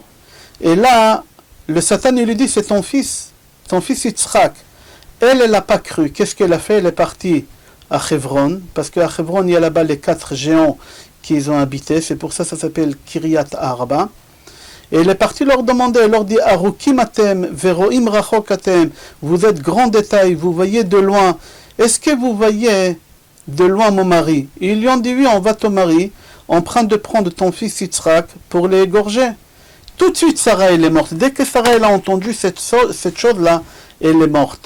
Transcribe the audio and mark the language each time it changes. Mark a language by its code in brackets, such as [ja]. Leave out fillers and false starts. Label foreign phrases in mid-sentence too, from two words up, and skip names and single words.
[fr] Et là, le Satan, il lui dit, c'est ton fils Yitzhak. Elle n'a pas cru. Qu'est-ce qu'elle a fait? Elle est partie à Hebron, parce qu'à Hebron, il y a là-bas les 4 géants qui ont habité. C'est pour ça que ça s'appelle Kiryat Arba. Et elle est partie leur demander, elle leur dit, [he] ארוכים אתם, ורואים רחוק אתם. [fr] Vous êtes grand détail, vous voyez de loin. Est-ce que vous voyez de loin mon mari? Et ils lui ont dit, oui, on va ton mari, en train de prendre ton fils Yitzhak pour l'égorger. Tout de suite, Sarah, elle est morte. Dès que Sarah, elle a entendu cette chose-là, elle est morte.